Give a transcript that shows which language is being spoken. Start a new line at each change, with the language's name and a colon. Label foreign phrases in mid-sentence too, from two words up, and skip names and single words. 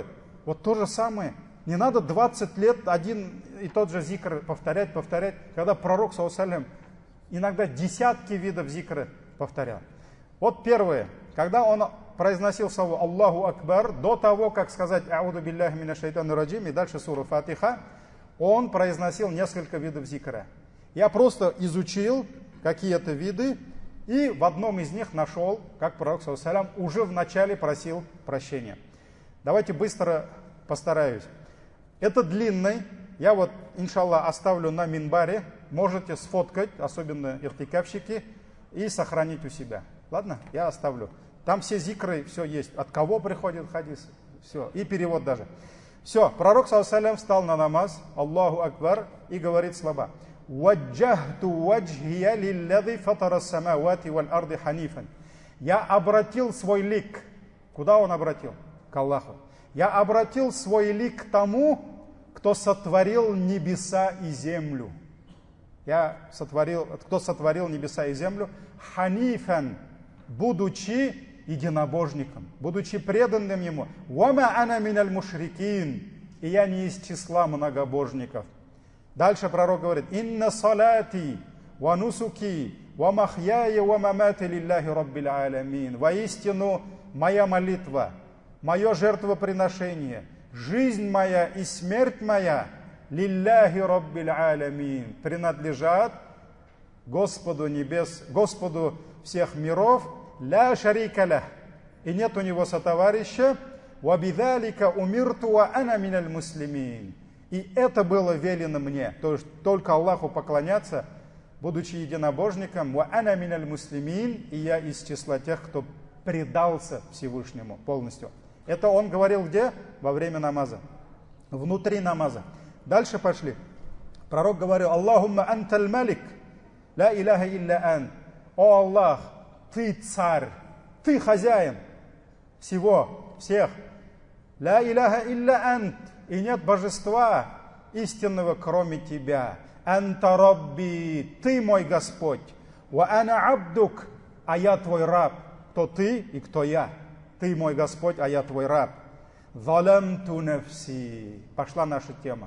Russian: Вот то же самое. Не надо 20 лет один и тот же зикр повторять. Когда пророк, саллаллаху, иногда десятки видов зикра повторял. Вот первое. Когда он произносил слово
Arabic: الله أكبر,
Russian: до того, как сказать
Arabic: أعوذ بالله من الشيطان الرجيم
Russian: и дальше сура Фатиха, он произносил несколько видов зикра. Я просто изучил какие-то виды, и в одном из них нашел, как пророк, саллаллаху, уже в начале просил прощения. Давайте быстро постараюсь. Это длинный. Я вот, иншаллах, оставлю на минбаре. Можете сфоткать, особенно иртикафщики, и сохранить у себя. Ладно? Я оставлю. Там все зикры, все есть. От кого приходит хадис. Все. И перевод даже. Все. Пророк, саллаллаху, встал на намаз.
Arabic: الله أكبر.
Russian: И говорит слова.
Arabic: «وجهت وجهي للذي فطر السماوات والأرض حنيفا».
Russian: Я обратил свой лик. Куда он обратил? К Аллаху. Я обратил свой лик к тому, кто сотворил небеса и землю. Кто сотворил небеса и землю? Ханифан, будучи единобожником, будучи преданным ему.
Arabic: وما أنا من المشركين.
Russian: И я не из числа многобожников. Дальше пророк говорит:
Arabic: إن صلاتي ونسكي ومحياي ومماتي لله رب العالمين.
Russian: Воистину, моя молитва, мое жертвоприношение, жизнь моя и смерть моя
Arabic: لله رب العالمين
Russian: принадлежат Господу небес, Господу всех миров,
Arabic: لا شريك له,
Russian: и нет у него сотоварища,
Arabic: وبذلك أمرت وأنا من المسلمين.
Russian: И это было велено мне, то есть только Аллаху поклоняться, будучи единобожником,
Arabic: وأنا من المسلمين,
Russian: и я из числа тех, кто предался Всевышнему полностью. Это он говорил где? Во время намаза. Внутри намаза. Дальше пошли. Пророк говорил:
Arabic: اللهم أنت الملك لا إله إلا أنت.
Russian: О Аллах, ты царь, ты хозяин всего, всех.
Arabic: لا إله إلا أنت.
Russian: и нет божества истинного, кроме тебя.
Arabic: أنت ربي,
Russian: ты мой Господь.
Arabic: وأنا عبدك,
Russian: а я твой раб. Кто ты и кто я? Ты мой Господь, а я твой раб.
Arabic: ظلمت نفسي.
Russian: Пошла наша тема.